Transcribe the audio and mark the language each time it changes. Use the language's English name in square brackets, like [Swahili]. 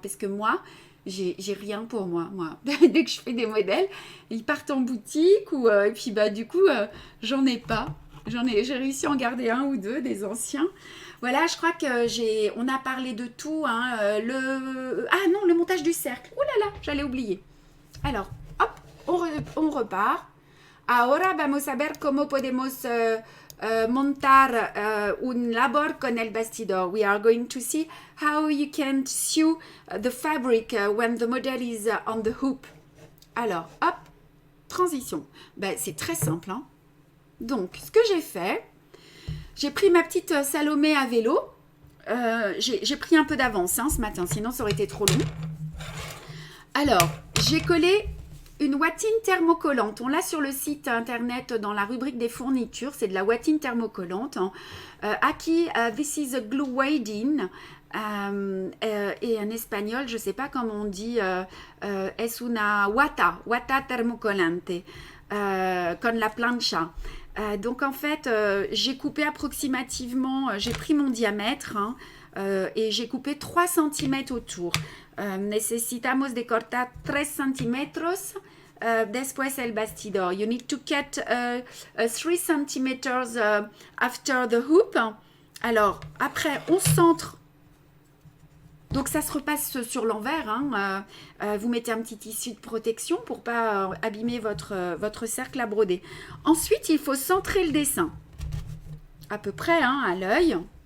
[French] Parce que moi, j'ai rien pour moi. Dès que je fais des modèles, ils partent en boutique. Et puis, bah, du coup, j'en ai pas. J'ai réussi à en garder un ou deux, des anciens. Voilà, je crois que on a parlé de tout. Hein, ah non, le montage du cercle. Ouh là là, j'allais oublier. Alors, hop, on repart. [Spanish] Ahora vamos a ver cómo podemos montar un labor con el bastidor. [English] We are going to see how you can sew the fabric when the model is on the hoop. [French] Alors, hop, transition. Ben, c'est très simple. Hein. Donc, ce que j'ai fait, j'ai pris ma petite Salomé à vélo. J'ai pris un peu d'avance ce matin, sinon ça aurait été trop long. Alors, j'ai collé une ouatine thermocollante. On l'a sur le site internet dans la rubrique des fournitures. C'est de la ouatine thermocollante. [Spanish] Aquí, [English] this is a glue wading. [French] Et en espagnol, je ne sais pas comment on dit, [Spanish] es una wata thermocolante, con la plancha. [French] Donc en fait, j'ai coupé approximativement, j'ai pris mon diamètre et j'ai coupé 3 cm autour. [Spanish] Necesitamos de cortar 3 centímetros después el bastidor. [English] You need to cut 3 cm after the hoop. [French] Alors, après, on centre. Donc, ça se repasse sur l'envers. Vous mettez un petit tissu de protection pour ne pas abîmer votre cercle à broder. Ensuite, il faut centrer le dessin. À peu près à l'œil.